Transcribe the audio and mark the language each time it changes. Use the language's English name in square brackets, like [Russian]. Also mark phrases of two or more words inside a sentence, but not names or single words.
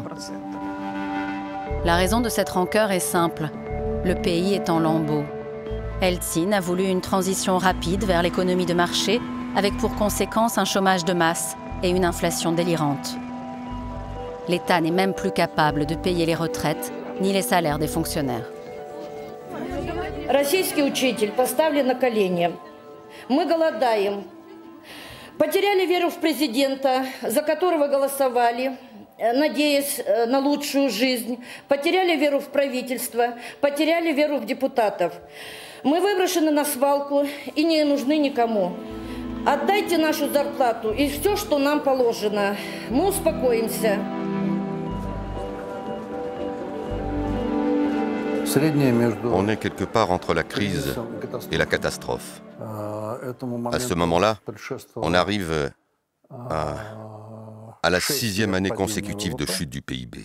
[French] La raison de cette rancœur est simple. Le pays est en lambeaux. Eltsine a voulu une transition rapide vers l'économie de marché, avec pour conséquence un chômage de masse et une inflation délirante. L'État n'est même plus capable de payer les retraites ni les salaires des fonctionnaires. [Russian] Российский учитель поставлен на колени. Мы голодаем. Потеряли веру в президента, за которого голосовали, надеясь на лучшую жизнь. Потеряли веру в правительство, потеряли веру в депутатов. Мы выброшены на свалку и не нужны никому. Отдайте нашу зарплату и все, что нам положено. Мы успокоимся. [French] On est quelque part entre la crise et la catastrophe. À ce moment-là, on arrive à la 6e année consécutive de chute du PIB.